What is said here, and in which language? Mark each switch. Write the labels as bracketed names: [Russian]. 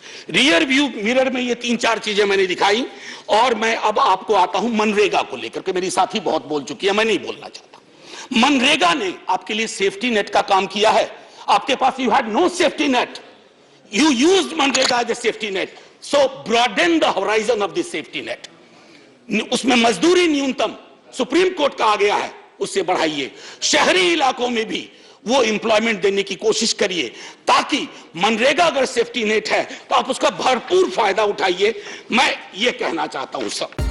[Hindi] Rear view mirror में ये 3-4 चीजें मैंने दिखाई, और मैं अब आपको आता हूं मनरेगा को लेकर के। मेरी साथी बहुत बोल चुकी है, मैं नहीं बोलना चाहता। मनरेगा ने आपके लिए सेफ्टी नेट का काम किया है। आपके पास [English] You had no safety net, you used MNREGA as a safety net, so broaden the horizon of this safety net. [Hindi] उसमें मजदूरी न्यूनतम सुप्रीम कोर्ट का आ गया है, उससे बढ़ाइए। शहरी इलाकों में भी वो एम्प्लॉयमेंट देने की कोशिश करिए, ताकि मनरेगा अगर सेफ्टी नेट है तो आप उसका भरपूर फायदा उठाइए। मैं ये कहना चाहता हूं सब।